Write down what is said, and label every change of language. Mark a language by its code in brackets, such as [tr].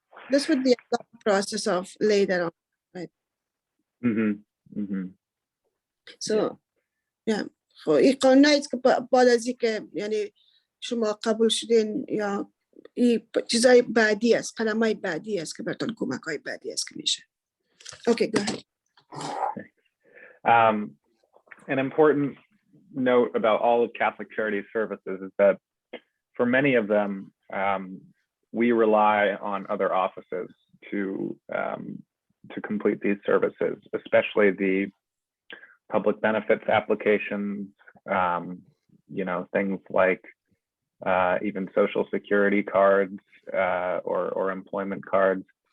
[en] this would be a long process of later on. So yeah, [fa] خب این قانونی است که بعد از اینکه یعنی شما قبول شدین یا این چیزای بعدی است، قدمای بعدی است که براتون کمک‌های بعدی است که میشه. [en] Okay, go ahead. An important note about all of Catholic Charities Services is that for many of them, we rely on other offices to complete these services, especially the public benefits applications, you know, things like even social security cards or employment cards.